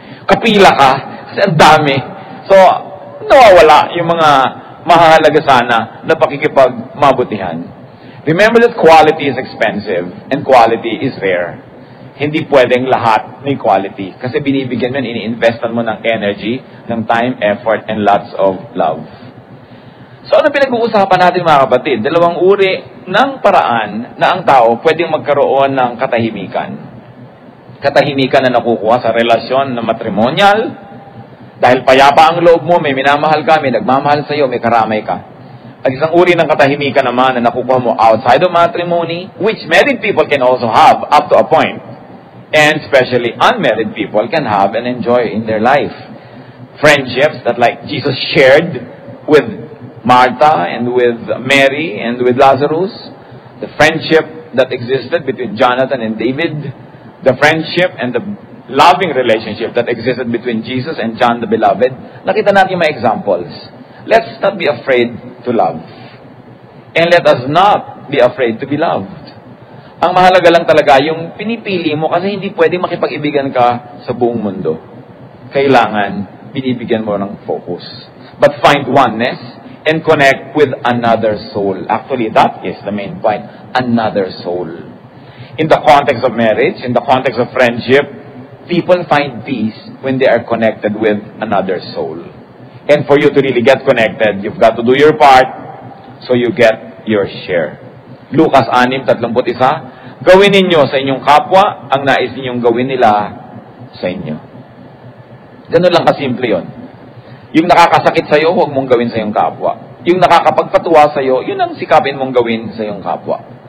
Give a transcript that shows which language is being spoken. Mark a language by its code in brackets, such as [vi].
[tl] Kapila ka, kasi ang dami. So, nawawala yung mga mahalaga sana na pakikipagmabutihan. [en] Remember that quality is expensive and quality is rare. [tl] Hindi pwedeng lahat may quality. Kasi binibigyan mo, ini-investan mo ng energy, ng time, effort, [en] and lots of love. [tl] So, ano pinag-uusapan natin mga kapatid? Dalawang uri ng paraan na ang tao pwedeng magkaroon ng katahimikan. Katahimikan na nakukuha sa relasyon na matrimonial. Dahil payapa ang loob mo, may minamahal ka, may nagmamahal sa'yo, may karamay ka. At isang uri ng katahimikan naman na nakukuha mo [en] outside of matrimony, which married people can also have up to a point. And especially unmarried people can have and enjoy in their life. Friendships that like Jesus shared with Martha and with Mary and with Lazarus, the friendship that existed between Jonathan and David, the friendship and the loving relationship that existed between Jesus and John the Beloved. [tl] Nakita natin yung mga examples. [en] Let's not be afraid to love. And let us not be afraid to be loved. [tl] Ang mahalaga lang talaga yung pinipili mo kasi hindi pwedeng makipag-ibigan ka sa buong mundo. Kailangan binibigyan mo ng focus. [en] But find oneness and connect with another soul. Actually, that is the main point. Another soul. In the context of marriage, in the context of friendship, people find peace when they are connected with another soul. And for you to really get connected, you've got to do your part so you get your share. [tl] Lucas 6:31, gawin ninyo sa inyong kapwa ang nais ninyong gawin nila sa inyo. Ganun lang kasimple yun. Yung nakakasakit sa'yo, huwag mong gawin sa iyong kapwa. Yung nakakapagpatuwa sa'yo, yun ang sikapin mong gawin sa iyong kapwa.